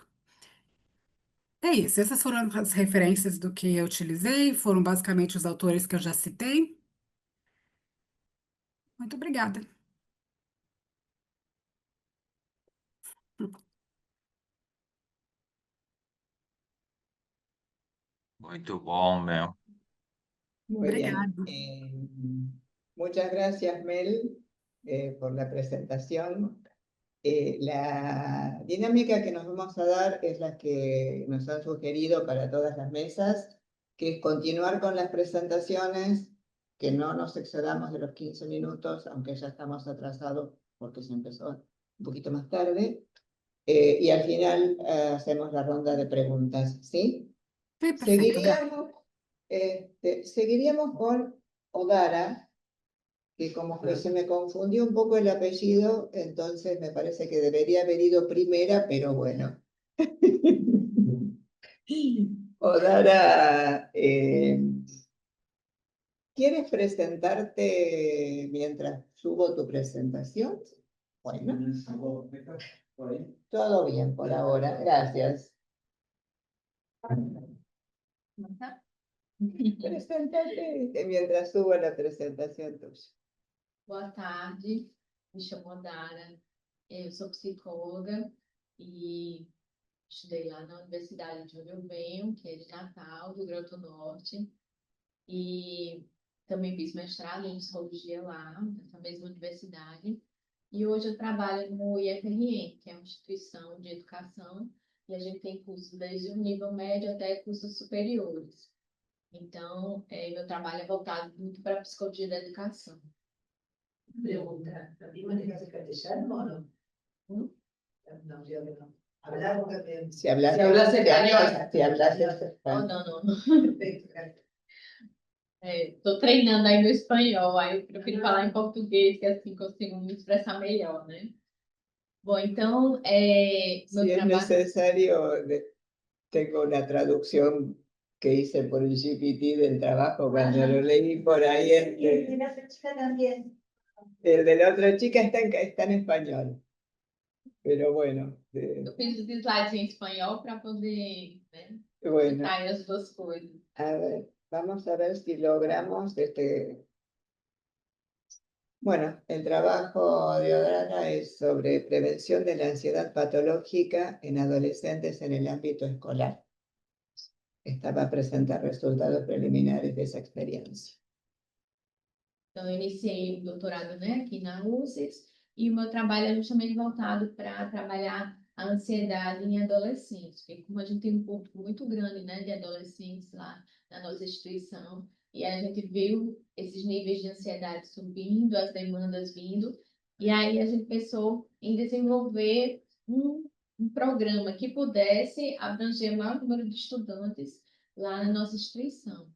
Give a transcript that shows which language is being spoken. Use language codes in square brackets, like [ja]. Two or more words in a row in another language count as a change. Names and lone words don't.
[pt] É isso, essas foram as referências do que eu utilizei, foram basicamente os autores que eu já citei. Muito obrigada. Muito bom, Mel. [es] Muy bien. [pt] Obrigada. [es] Muchas gracias, Mel, por la presentación. La dinámica que nos vamos a dar es la que nos han sugerido para todas las mesas, que es continuar con las presentaciones, que no nos excedamos de los 15 minutos, aunque ya estamos atrasados porque se empezó un poquito más tarde. Y al final hacemos la ronda de preguntas, ¿sí? [pt] Foi perfeito, Gá. [es] Seguiríamos con Odara, que como que se me confundió un poco el apellido, entonces me parece que debería haber ido primera, pero bueno. Odara, ¿quieres presentarte mientras subo tu presentación? Bueno, todo bien por ahora, gracias. Presentate mientras subo la presentación tuya. [pt] Boa tarde, me chamo Dara, eu sou psicóloga e estudei lá na Universidade de onde eu venho, que é de Natal, do Rio Grande do Norte, e também fiz mestrado em psicologia lá, nessa mesma universidade, e hoje eu trabalho no IFRN, que é uma instituição de educação, e a gente tem cursos desde o nível médio até cursos superiores. Então, meu trabalho é voltado muito para a psicologia da educação. [es] Pregunta, ¿la misma manera de castellano o no? No, yo no. Hablar también. Si hablas Si hablas español. Si hablas Oh, español. [pt] não. [es] Perfecto, gracias. [pt] Tô treinando aí no espanhol, aí eu prefiro falar em português, que é assim consigo me expressar melhor, né? Bom, então, meu [es] Si es [pt] trabalho... [es] necesario, tengo una traducción que hice por el GPT del trabajo cuando lo leí por ahí. Y la chica también. El de la otra chica está en español. Pero bueno, [pt] Eu fiz os slides em espanhol para poder, né, [es] bueno, [pt] juntar as duas coisas. [es] a ver, vamos a ver si logramos Bueno, el trabajo de Odrana es sobre prevención de la ansiedad patológica en adolescentes en el ámbito escolar. Esta va a presentar resultados preliminares de esa experiencia. [pt] Então, eu iniciei o doutorado, né, aqui na USES, e o meu trabalho é justamente voltado para trabalhar a ansiedade em adolescentes, porque como a gente tem um público muito grande, né, de adolescentes lá na nossa instituição, e a gente viu esses níveis de ansiedade subindo, as demandas vindo, e aí a gente pensou em desenvolver um programa que pudesse abranger o maior número de estudantes lá na nossa instituição.